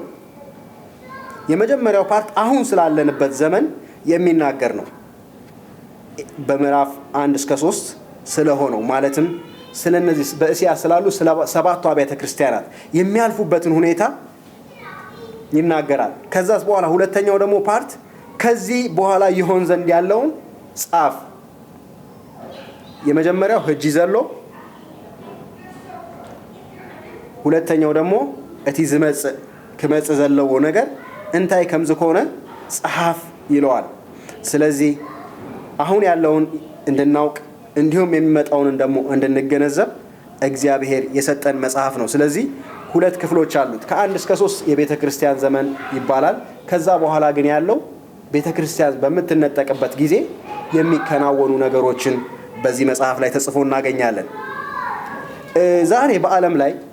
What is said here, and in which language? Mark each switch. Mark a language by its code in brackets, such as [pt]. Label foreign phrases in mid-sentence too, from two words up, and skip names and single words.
[am] የመጀመሪያው ፓርት አሁን ስላለንበት ዘመን የሚናገር ነው። በምዕራፍ 1 እስከ 3 ስለሆነው ማለትም ስለነዚህ በእስያ ስላሉ 7ቱ አብያተ ክርስቲያናት የሚያልፉበትን ሁኔታ ይናገራል። ከዛስ በኋላ ሁለተኛው ደግሞ ፓርት ከዚህ በኋላ ይሆን ዘንድ ያለውን ጻፍ። [ti] የመጀመሪያው ሕጂ ዘሎ፣ [am] ሁለተኛው ደግሞ [ti] እቲ ዝመጽእ ክመጽእ ዘለዎ ነገር እንታይ ከምዝ ከሆነ ጸሐፍ [am] ይለዋል። ስለዚህ አሁን ያለውን እንድናውቅ እንዲሁም የሚመጣውን ደግሞ እንድንገነዘብ እግዚአብሔር የሰጠን መጽሐፍ ነው። ስለዚህ 2 ክፍሎች አሉት። ከ1 እስከ 3 የቤተ ክርስቲያን ዘመን ይባላል። ከዛ በኋላ ግን ያለው ቤተ ክርስቲያን በምትነጠቅበት ጊዜ የሚከናወኑ ነገሮችን በዚህ መጽሐፍ ላይ ተጽፎ እናገኛለን። ዛሬ በዓለም ላይ